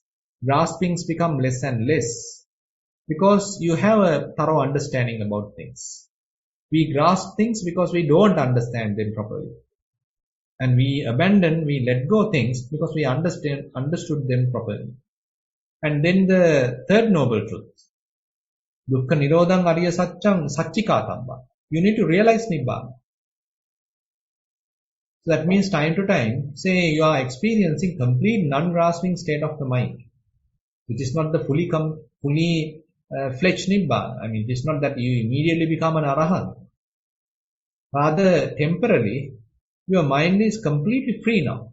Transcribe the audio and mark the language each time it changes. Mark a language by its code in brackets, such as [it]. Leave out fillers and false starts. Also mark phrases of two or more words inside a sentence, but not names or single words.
[en] Graspings become less and less. Because you have a thorough understanding about things. We grasp things because we don't understand them properly. And we abandon, we let go things because we understood them properly. And then the third noble truth. [pi] Dukkha nirodham ariya satcham satchikatabba. [en] You need to realize Nibbana. So that means time to time, say you are experiencing complete non-grasping state of the mind. It is not the fully fledged Nibbana. I mean, it is not that you immediately become an Arahant. Rather, temporarily, your mind is completely free now.